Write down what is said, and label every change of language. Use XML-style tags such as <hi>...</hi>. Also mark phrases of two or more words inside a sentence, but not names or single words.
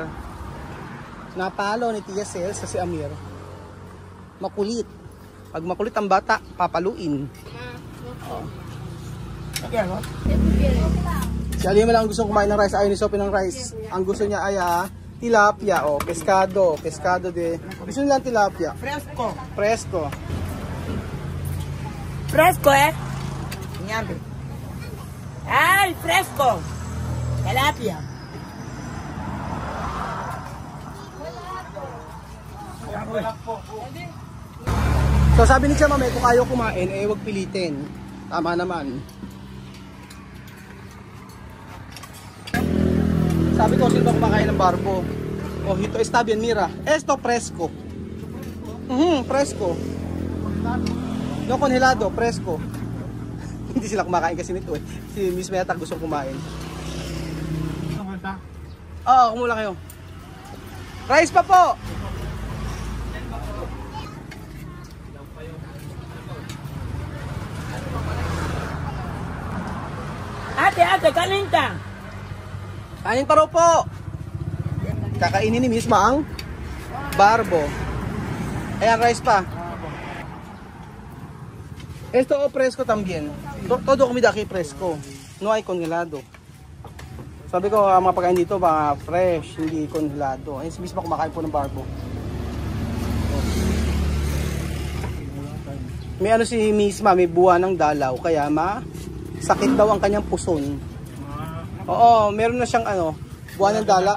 <tl>Napalo ni Tia Sel sa si Amir. Makulit. Pag makulit ang bata, papaluin. Si Alima lang gusto kumain ng rice. Ayaw ni Sophie ng rice. Ang gusto niya ay tilapia.</tl> <es>Pescado. Pescado de.</es> <tl>Gusto nilang tilapia.</tl> <es>Fresco. Fresco. Fresco Nyambe. Ay, fresco.</es> <tl>Tilapia. So sabi ni Tia Mame, kung ayaw kumain, wag pilitin. Tama naman. Sabi ko, sino ba kumakain ng barbo?</tl> <es>Hito está bien, mira. Esto fresco. Fresco. No congelado, fresco.</es> <tl>Hindi sila kumakain kasi nito Si Miss Meta gusto kumain. Kumula kayo. Rice pa po. Ate, kanin ka. Kanin pa raw po. Kakainin ni Miss ang barbo. Ayan, rice pa.</tl> <es>Esto fresco también. Todo comida aquí fresco. No hay congelado.</es> <tl>Sabi ko, mga pagkain dito, mga fresh, hindi congelado. Ayan, si Miss kumakain po ng barbo. May ano si Miss may buwan ng dalaw, kaya sakit daw ang kanyang puson. Oo, meron na siyang buwan ng dalaw.</tl>